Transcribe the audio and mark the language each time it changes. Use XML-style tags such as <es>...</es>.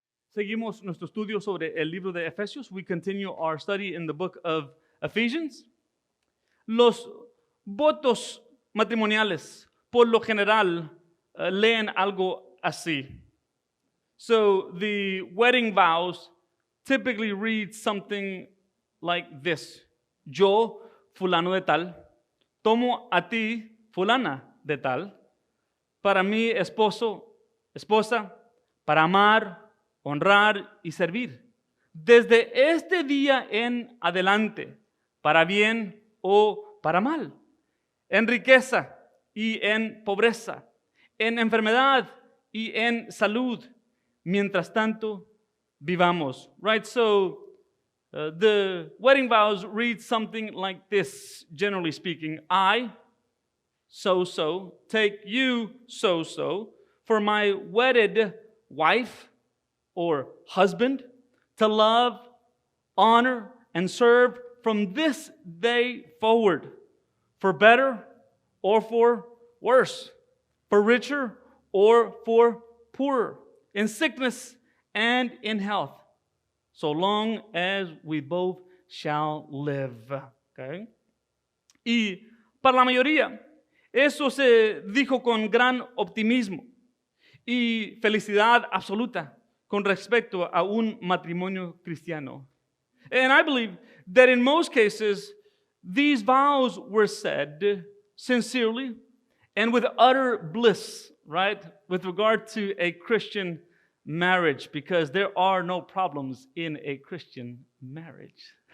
<es>Seguimos nuestro estudio sobre el libro de Efesios.</es> <en>We continue our study in the book of Ephesians.</en> <es>Los votos matrimoniales, por lo general, leen algo así.</es> <en>So the wedding vows typically read something like this.</en> <es>Yo, fulano de tal, tomo a ti, fulana de tal, para mi esposo, esposa, para amar, honrar y servir. Desde este día en adelante, para bien o para mal, en riqueza y en pobreza, en enfermedad y en salud, mientras tanto vivamos.</es> <en>Right, so the wedding vows read something like this, generally speaking. I, so, take you, so, for my wedded wife or husband, to love, honor, and serve from this day forward, for better or for worse, for richer or for poorer, in sickness and in health, so long as we both shall live. Okay?</en> <es>Y para la mayoría, eso se dijo con gran optimismo y felicidad absoluta con respecto a un matrimonio cristiano.</es> <en>And I believe that in most cases, these vows were said sincerely and with utter bliss, right, with regard to a Christian marriage, because there are no problems in a Christian marriage.</en>